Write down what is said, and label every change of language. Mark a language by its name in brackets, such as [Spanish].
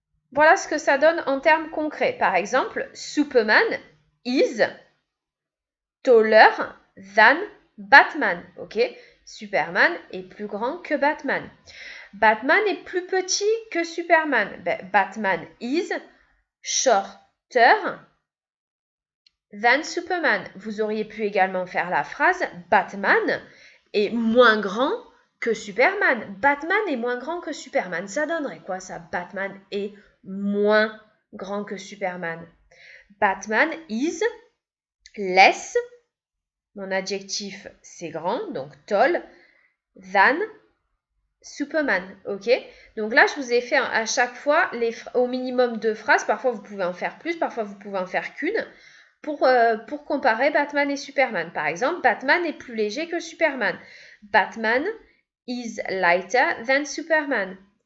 [French] Voilà ce que ça donne en termes concrets. Par exemple, [English] Superman is taller than Batman. Ok? [French] Superman est plus grand que Batman. Batman est plus petit que Superman. [English] Ben, Batman is shorter than Superman. [French] Vous auriez pu également faire la phrase Batman est moins grand que Superman. Batman est moins grand que Superman. Ça donnerait quoi ça? Batman est moins grand que Superman. [English] Batman is less, [French] mon adjectif c'est grand, donc [English] tall, than Superman, ok? [French] Donc là, je vous ai fait à chaque fois au minimum 2 phrases, parfois vous pouvez en faire plus, parfois vous pouvez en faire qu'une, pour comparer Batman et Superman. Par exemple, Batman est plus léger que Superman. [English] Batman is lighter than Superman.